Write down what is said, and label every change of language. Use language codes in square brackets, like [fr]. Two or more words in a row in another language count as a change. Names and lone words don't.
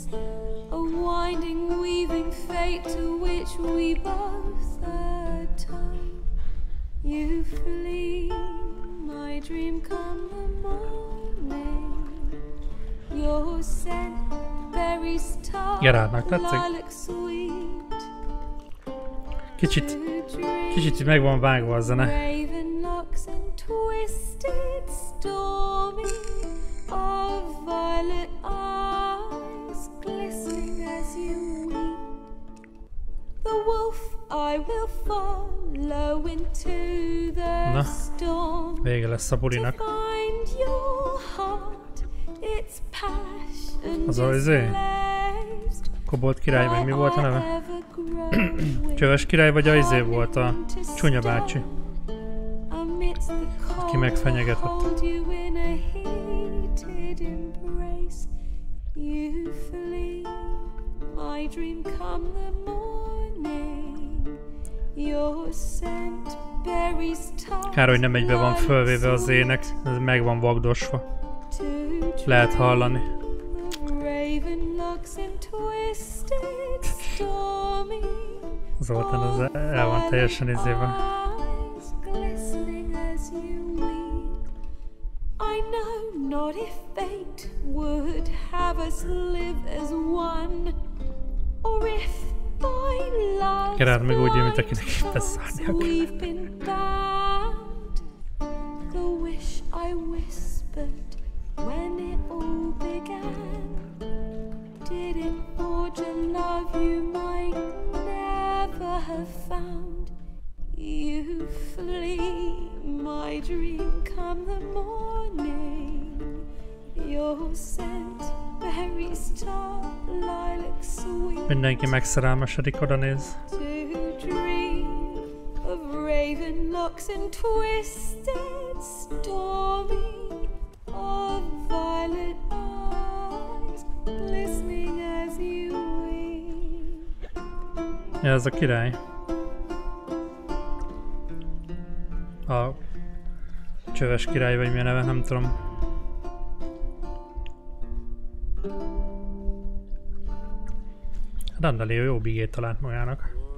[en] A winding, weaving fate to which we both atone. You flee, my dream come the morning. Your scent berries tart, lilac sweet. [hu] Kicsit meg van vágva a zene. [en] Raven locks and twisted, stormy, of violet eyes glistening as you weep. The wolf I will follow into the storm. [hu] Vége lesz a bulinak. [en] To find your heart, its passion [hu] Az [en] displaced. [hu] Kobold király, meg mi volt a neve? Csöves király vagy a izé volt a csúnya bácsi, aki megfenyegetett. Kár, hogy nem egybe van fölvéve az ének, ez meg van vagdosva. Lehet hallani. Zoltán az el van teljesen izéve. [en] I know not if fate would have us live as one, or if by love's [hu] Gerard meg úgy, mint akinek beszárnia kell. [en] The wish I whispered when it all began. Did it forge a love you might never have found? You flee, my dream come the morning. Your scent berries tart, lilac sweet. [hu] Mindenki megszerelmesedik, oda néz. [en] To dream of raven locks and twisted, stormy, of violet eyes glistening as you weep. [hu] Ja, ez a király. A Csöves király vagy mi a neve, nem tudom. Dandelion jó bigét talált magának.